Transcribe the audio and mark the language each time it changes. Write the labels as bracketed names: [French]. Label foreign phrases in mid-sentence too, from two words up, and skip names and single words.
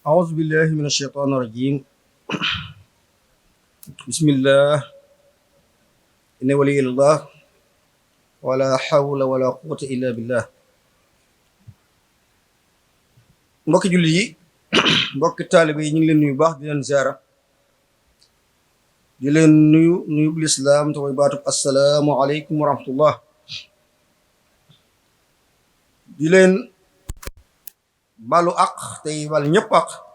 [Arabic] أعوذ بالله من الشيطان الرجيم بسم الله إن ولي الله ولا حول ولا قوة إلا بالله [Wolof] mbokki julli yi mbokki taalibe yi ñu ngi leen nuyu baax di leen ziara di leen nuyu bu lislaam te mooy baatub [Arabic] السلام عليكم ورحمة الله [Wolof] di leen balu aq tey bal ñëpp aq